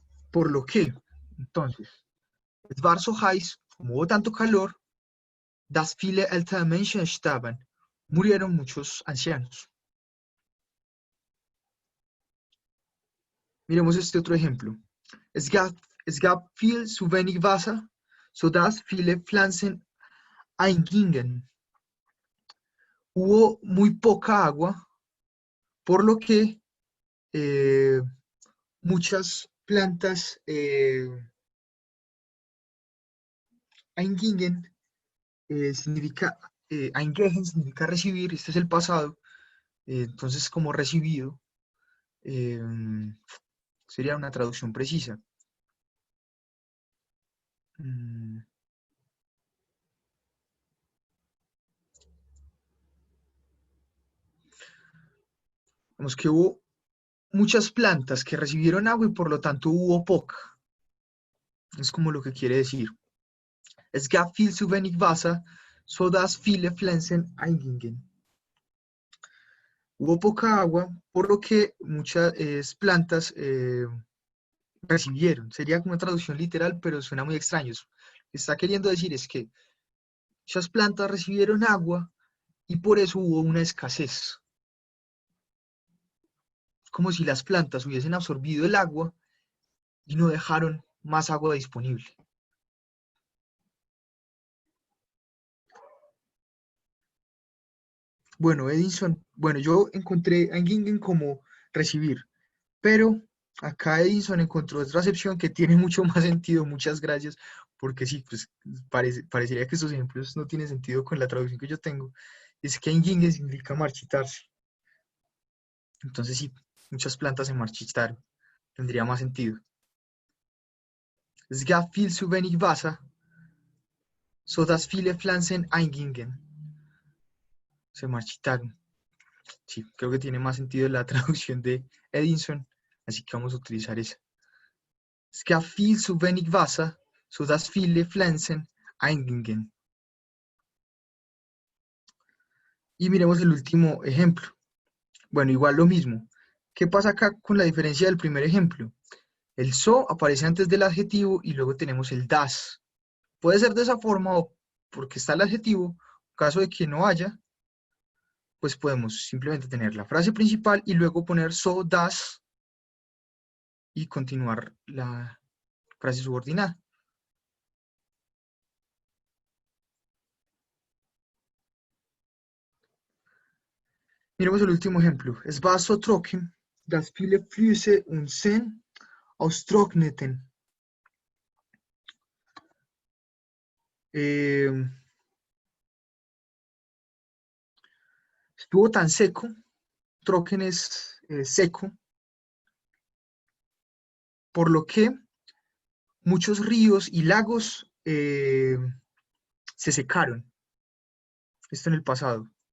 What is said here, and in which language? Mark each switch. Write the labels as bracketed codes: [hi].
[es] Por lo que, entonces, [de] es war so heiß, [es] como hubo tanto calor, [de] dass viele ältere Menschen starben, [es] murieron muchos ancianos. Miremos este otro ejemplo. [de] Es gab viel zu wenig Wasser, sodass viele Pflanzen eingingen. [es] Hubo muy poca agua, por lo que muchas plantas [de] eingingen eingehen [es] significa recibir, este es el pasado, entonces como recibido eh, sería una traducción precisa. Mm, Vemos que hubo muchas plantas que recibieron agua y por lo tanto hubo poca. Es como lo que quiere decir. [de] Es gab viel zu wenig Wasser, sodass viele Pflanzen eingingen. [es] Hubo poca agua, por lo que muchas plantas recibieron. Sería como una traducción literal, pero suena muy extraño. Lo que está queriendo decir es que muchas plantas recibieron agua y por eso hubo una escasez. Es como si las plantas hubiesen absorbido el agua y no dejaron más agua disponible. Bueno, Edison, bueno, yo encontré a Engingen como recibir, pero acá Edison encontró otra acepción que tiene mucho más sentido, muchas gracias, porque sí, pues parecería que estos ejemplos no tienen sentido con la traducción que yo tengo. Es que Engingen significa marchitarse. Entonces sí, muchas plantas se marchitaron. Tendría más sentido. [de] Es gab viel zu wenig Wasser, sodass viele Pflanzen eingingen. [es] Se marchitaron. Sí, creo que tiene más sentido la traducción de Edison, así que vamos a utilizar esa. [de] Es gab viel zu wenig Wasser, sodass viele Pflanzen eingingen. [es] Y miremos el último ejemplo. Bueno, igual lo mismo. ¿Qué pasa acá con la diferencia del primer ejemplo? El so aparece antes del adjetivo y luego tenemos el das. Puede ser de esa forma o porque está el adjetivo. En caso de que no haya, pues podemos simplemente tener la frase principal y luego poner so, das y continuar la frase subordinada. Miremos el último ejemplo. [de] Es war so trocken, dass viele Flüsse und Seen austrockneten. [es] Eh, Estuvo tan seco, trocken es seco, por lo que muchos ríos y lagos se secaron. Esto en el pasado.